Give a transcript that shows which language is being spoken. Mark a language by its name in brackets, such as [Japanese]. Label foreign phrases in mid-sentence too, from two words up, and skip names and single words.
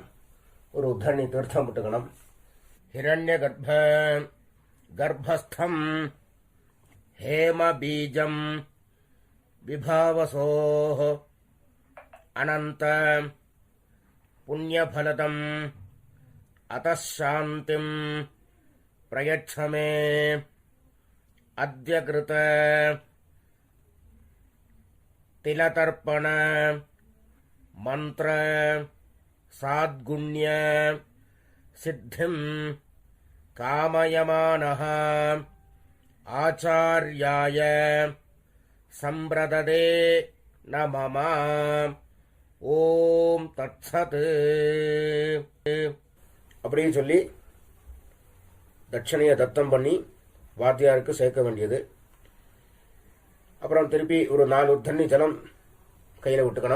[Tamil] ஒரு உத்தரணி தீர்த்தம் விட்டுக்கணும். [Sanskrit] हिरण्य गर्भस्थं हेम बीजं विभावसोः अनन्त पुण्यफलदम् अतः शान्तिं प्रयच्छ मे अद्य कृत तिलतर्पण मंत्र साद्गुण्य सिद्धिं कामयमानः आचार्याय संप्रददे न मम ॐ तत्सत् [Tamil] அப்படின்னு சொல்லி தட்சணையை தத்தம் பண்ணி வாத்தியாருக்கு சேர்க்க வேண்டியது. அப்புறம் திருப்பி ஒரு 4 தண்ணி ஜலம் கையில விட்டுக்கணும்.